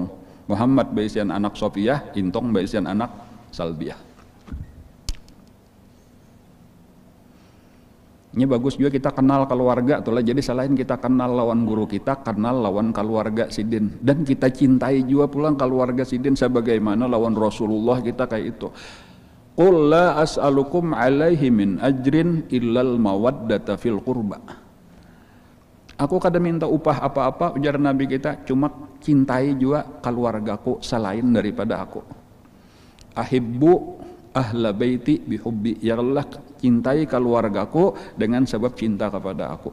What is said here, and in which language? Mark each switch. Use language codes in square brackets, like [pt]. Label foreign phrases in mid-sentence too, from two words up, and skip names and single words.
[bjn] Muhammad beisian anak Sofiah, Intong beisian anak Salbiah. Ini bagus juga kita kenal keluarga tuh lah. Jadi selain kita kenal lawan guru kita, kenal lawan keluarga Sidin, dan kita cintai juga pulang keluarga Sidin sebagaimana lawan Rasulullah kita kayak itu. [ar] قل لا أسألكم عليه من أجر إلا المودة في القربى. [bjn] Aku kada minta upah apa-apa ujar Nabi kita, cuma cintai juga keluargaku selain daripada aku. [ar] أحبوا أهل بيتي بحبي, [bjn] ya Allah cintai keluargaku dengan sebab cinta kepada aku.